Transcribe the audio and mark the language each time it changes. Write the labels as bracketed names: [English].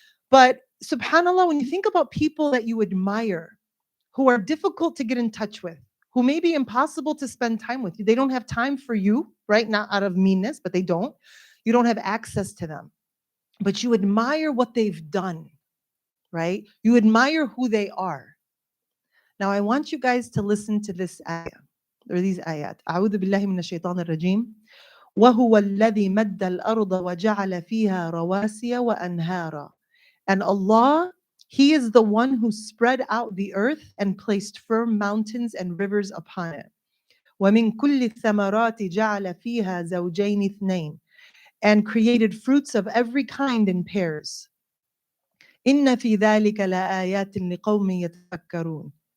[English] But subhanAllah, when you think about people that you admire, who are difficult to get in touch with, who may be impossible to spend time with, they don't have time for you, right? Not out of meanness, but they don't. You don't have access to them. But you admire what they've done, right? You admire who they are. Now, I want you guys to listen to this ayah, or these ayat. [Arabic] أعوذ بالله من الشيطان الرجيم. وهو الذي مد الأرض وجعل فيها رواسي وأنهارا. [English] And Allah, He is the one who spread out the earth and placed firm mountains and rivers upon it. [Arabic] ومن كل الثمرات جعل فيها زوجين اثنين. [English] And created fruits of every kind in pairs. [Arabic] إن في ذلك لآيات لقوم يتفكرون.